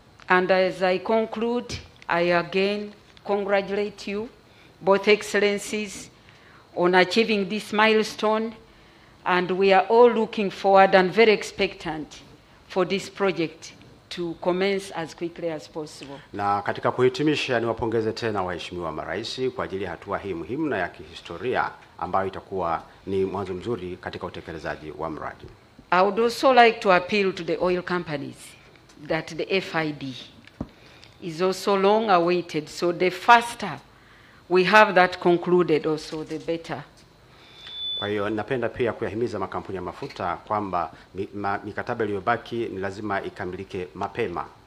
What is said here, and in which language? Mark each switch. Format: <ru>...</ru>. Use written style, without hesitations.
<en>And as I conclude, I again congratulate you, both excellencies, on achieving this milestone, and we are all looking forward and very expectant for this project to commence as quickly as possible.</en> <sw>Na katika kuhitimisha, niwapongeze tena waheshimiwa marais kwa ajili ya hatua hii muhimu na ya kihistoria ambayo itakuwa ni mwanzo mzuri katika utekelezaji wa mradi.</sw> <en>I would also like to appeal to the oil companies that the FID is also long awaited, so the faster we have that concluded also the better.</en> <sw>Kwa hiyo napenda pia kuyahimiza makampuni ya mafuta kwamba mikataba iliyobaki ni lazima ikamilike mapema.</sw>